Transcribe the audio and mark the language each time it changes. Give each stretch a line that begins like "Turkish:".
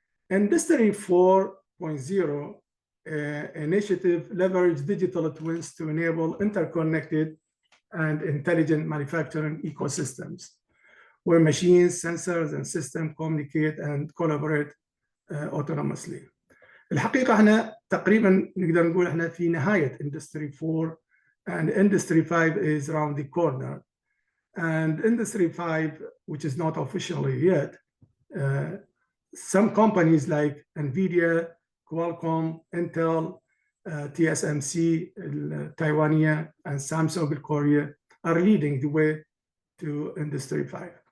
English: Industry 4.0 initiative leverage digital twins to enable interconnected and intelligent manufacturing ecosystems, where machines, sensors, and systems communicate and collaborate autonomously.
Arabic: الحقيقة احنا تقريبا نقدر نقول احنا في نهاية
English: Industry 4 and Industry 5 is around the corner. And Industry 5, which is not officially yet, some companies like NVIDIA, Qualcomm, Intel, TSMC, Taiwan, and Samsung Korea are leading the way to Industry 5.